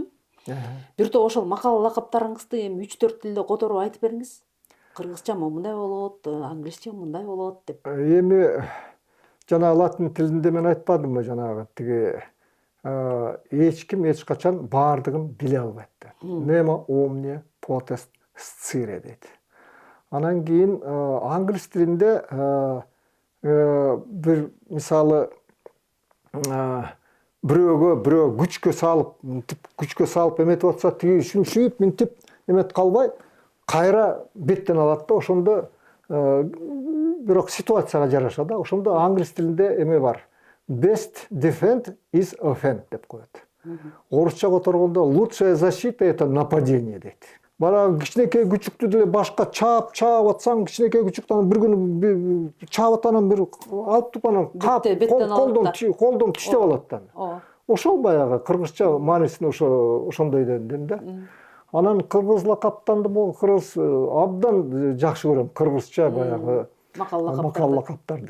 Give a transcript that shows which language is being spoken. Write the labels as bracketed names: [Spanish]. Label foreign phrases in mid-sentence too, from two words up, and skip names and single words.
[Kyrgyz] Бир топ ошол макал лакаптарыңызды эми 3-4 тилде которуп айтып бериңиз. Кыргызча мындай болот, англисче мындай болот деп. Эми жана латын тилинде мен айтпадымбы жанагы тиги эч ким эч качан баардыгын биле албайт деп. [Latin] Nemo omnia potest scire дейт. [Kyrgyz] Анан кийин англис тилинде бир мисалы бирөө күчкө салып эметип атса, тиги шүмшүйүп минтип эметип калбай кайра беттен алат да, ошондо бирок ситуацияга жараша да. Ошондо англис тилинде эме бар. [English] Best defend is offend [Kyrgyz] деп коет. Орусча которгондо [Russian] лучшая защита это нападение [Kyrgyz] дейт. Бара кичинекей күчүктү деле башка чаап атсаң, кичинекей күчүктөн бир күнү чаап атанан бир алып туруп анан колдон тиштеп алат да. Ошол баягы кыргызча маанисин ошондой дедим да. Анан кыргыз лакаптанды кыргыз абдан жакшы көрөм, кыргызча баягы макал лакаптарды.